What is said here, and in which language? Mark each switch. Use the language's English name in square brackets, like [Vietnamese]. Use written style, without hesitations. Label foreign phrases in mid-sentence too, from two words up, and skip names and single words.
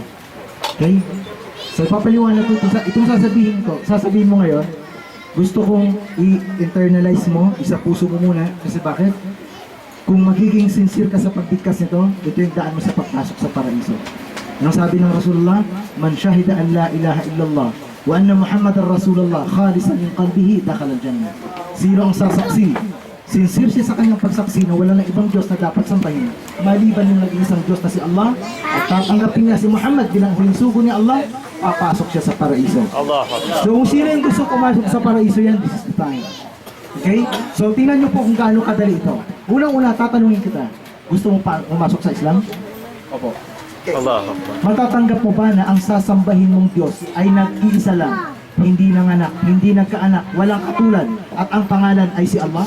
[Filipino] Okay? So papaliwanag ko itong sasabihin mo ngayon, gusto kong i-internalize mo, isa puso mo muna, kasi bakit? Kung magiging sincere ka sa pagbigkas nito, ito yung daan mo sa pagpasok sa paraiso. Anong sabi ng Rasulullah? [Arabic] من شهد أن لا إله إلا الله وأن محمدا رسول الله خالصا من قلبه دخل الجنة. [Filipino] Sino ang sasaksi? Sincere siya sa kanyang pagsaksi na wala na ibang Diyos na dapat sambahin maliban yung nag-iisang Diyos na si Allah, at tatanggapin niya si Muhammad bilang huling sugo ni Allah, papasok siya sa paraiso. Allah. So kung sino yung gusto pumasok sa paraiso yan, [English] this is the time. Okay? [Filipino] So tingnan niyo po kung gaano kadali ito. Unang-una, tatanungin kita, gusto mo pa pumasok sa Islam? Opo. Allah. Matatanggap mo ba na ang sasambahin mong Diyos ay nag-iisa lang, hindi nanganak, hindi nagkaanak, walang katulad, at ang pangalan ay si Allah?